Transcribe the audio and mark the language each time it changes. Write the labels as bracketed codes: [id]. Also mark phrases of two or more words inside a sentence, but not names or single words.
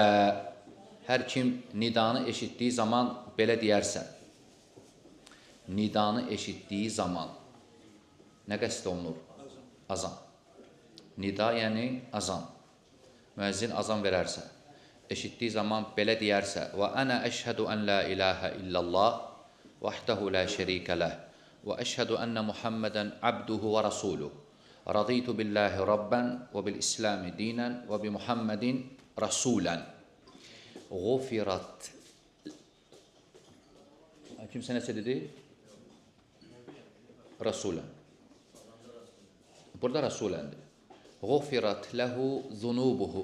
[az] Hər kim nidanı eşitdiyi zaman belə deyərsə, nidanı eşitdiyi zaman nə qəsd olunur? Azan. Nida yəni azan. Müəzzin azan verərsə, eşitdiyi zaman belə deyərsə, [ar] وأنا أشهد أن لا إله إلا الله وحده لا شريك له وأشهد أن محمدا عبده ورسوله. رضيت بالله ربا وبالإسلام دينا وبمحمد رسولا غفرت. [az] Kimsə nəsə dedi? Rasulən. Burada rasuləndir. [ar] غفرت له ذنوبه.